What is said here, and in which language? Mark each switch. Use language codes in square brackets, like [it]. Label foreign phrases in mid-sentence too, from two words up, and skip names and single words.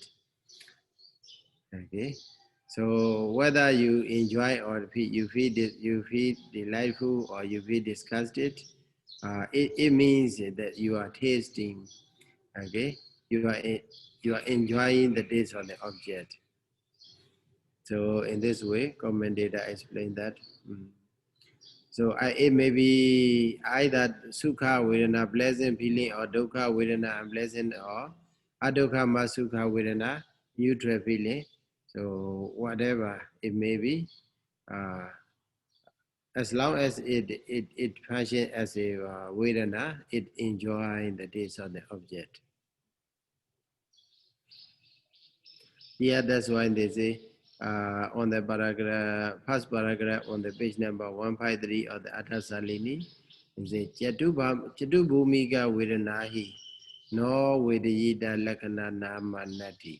[en] Okay, so whether you enjoy or you feel delightful or you feel disgusted, it means that you are tasting. Okay, you are enjoying the taste of the object. So in this way, commentator explained that. So it may be either [pi] sukha vedana, [en] pleasant feeling, or [pi] dukkha vedana, [en] unpleasant, or [pi] adukha sukha vedana, [en] neutral feeling. So whatever it may be, uh, as long as it functions as a vedana, it enjoys the taste of the object. Yeah, that's why they say on the paragraph, first paragraph on the page number 153 of the Atha Salini, they say [pi] Chatubhumika Vedanahi no Vedayita Lakkhana Nama Nati.